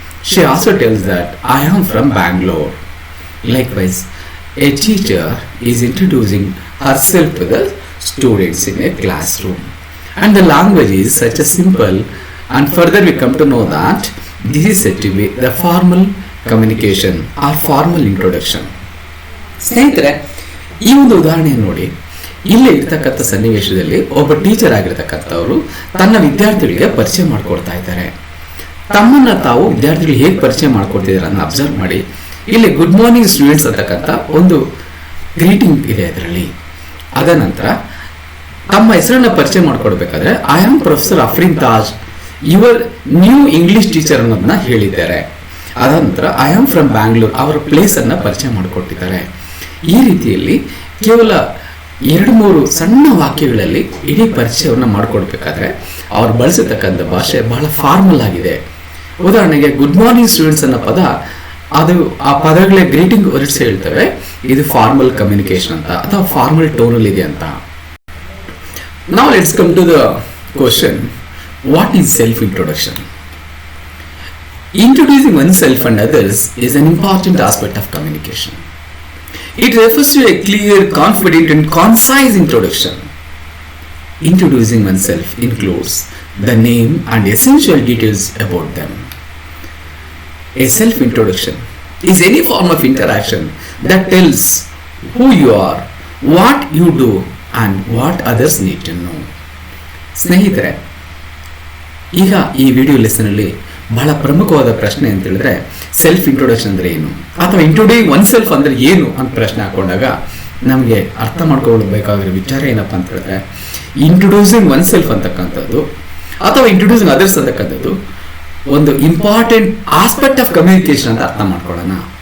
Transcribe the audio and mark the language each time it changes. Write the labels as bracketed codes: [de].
[en] She also tells that I am from Bangalore. Likewise, a teacher is introducing herself to the students in a classroom, and the language is such a simple, and further we come to know that this is said to be the formal communication or formal introduction. [kn] ಸ್ನೇಹಿತರೆ, ಈ ಒಂದು ಉದಾಹರಣೆ ನೋಡಿ, ಇಲ್ಲೇ ಇರ್ತಕ್ಕಂಥ ಸನ್ನಿವೇಶದಲ್ಲಿ ಒಬ್ಬ teacher ಆಗಿರ್ತಕ್ಕಂಥವರು ತನ್ನ ವಿದ್ಯಾರ್ಥಿಗಳಿಗೆ ಪರಿಚಯ ಮಾಡಿಕೊಡ್ತಾ ಇದ್ದಾರೆ. ತಮ್ಮನ್ನ ತಾವು ವಿದ್ಯಾರ್ಥಿಗಳು ಹೇಗೆ ಪರಿಚಯ ಮಾಡ್ಕೊಡ್ತಿದ್ದಾರೆ ಅನ್ನೋ ಅಬ್ಸರ್ವ್ ಮಾಡಿ. ಇಲ್ಲಿ [en] good morning students [kn] ಅಂತಕ್ಕಂಥ ಒಂದು ಗ್ರೀಟಿಂಗ್ ಇದೆ ಅದರಲ್ಲಿ. ಅದ ನಂತರ ತಮ್ಮ ಹೆಸರನ್ನ ಪರಿಚಯ ಮಾಡ್ಕೊಡ್ಬೇಕಾದ್ರೆ [en] I am professor Afrin Taj, your new English teacher [kn] ಅನ್ನೋದನ್ನ ಹೇಳಿದ್ದಾರೆ. ಅದ ನಂತರ [en] I am from Bangalore, [kn] ಅವರ ಪ್ಲೇಸ್ ಅನ್ನ ಪರಿಚಯ ಮಾಡಿಕೊಟ್ಟಿದ್ದಾರೆ. ಈ ರೀತಿಯಲ್ಲಿ ಕೇವಲ 2-3 ಸಣ್ಣ ವಾಕ್ಯಗಳಲ್ಲಿ ಇಡೀ ಪರಿಚಯವನ್ನು ಮಾಡಿಕೊಡ್ಬೇಕಾದ್ರೆ ಅವ್ರು ಬಳಸತಕ್ಕಂಥ ಭಾಷೆ ಬಹಳ ಫಾರ್ಮಲ್ ಆಗಿದೆ. ಉದಾಹರಣೆಗೆ [en] good morning students [kn] ಅನ್ನೋ ಪದ, ಅದು ಆ ಪದಗಳೇ ಗ್ರೀಟಿಂಗ್ ವರ್ಡ್ಸ್ ಹೇಳ್ತವೆ, ಇದು ಫಾರ್ಮಲ್ ಕಮ್ಯುನಿಕೇಶನ್ ಅಂತ ಅಥವಾ ಫಾರ್ಮಲ್ ಟೋನಲ್ಲಿ ಇದೆ ಅಂತ. [en] Now let's come to the question, what is self-introduction? Introducing oneself and others is an important aspect of communication. It refers to a clear, confident and concise introduction. Introducing oneself includes the name and essential details about them. A self-introduction is any form of interaction that tells who you are, what you do and what others need to know. [kn] ಸ್ನೇಹಿತರೆ, ಈಗ ಈ video ಲೆಸನಲ್ಲಿ ಬಹಳ ಪ್ರಮುಖವಾದ ಪ್ರಶ್ನೆ ಅಂತ ಹೇಳಿದ್ರೆ self introduction ಅಂದ್ರೆ ಏನು, ಅಥವಾ ಇಂಟ್ರೊಡ್ಯೂಸಿಂಗ್ ಒನ್ ಸೆಲ್ಫ್ ಅಂದ್ರೆ ಏನು ಅಂತ ಪ್ರಶ್ನೆ ಹಾಕೊಂಡಾಗ ನಮಗೆ ಅರ್ಥ ಮಾಡ್ಕೊಳ್ಬೇಕಾಗಿರೋ ವಿಚಾರ ಏನಪ್ಪ ಅಂತ ಹೇಳಿದ್ರೆ, ಇಂಟ್ರೊಡ್ಯೂಸಿಂಗ್ ಒನ್ ಸೆಲ್ಫ್ ಅಂತಕ್ಕಂಥದ್ದು ಅಥವಾ ಇಂಟ್ರೊಡ್ಯೂಸಿಂಗ್ ಅದರ್ಸ್ ಅಂತಕ್ಕಂಥದ್ದು ಒಂದು [en] important aspect of communication [kn] ಅಂತ ಅರ್ಥ ಮಾಡ್ಕೊಳ್ಳೋಣ.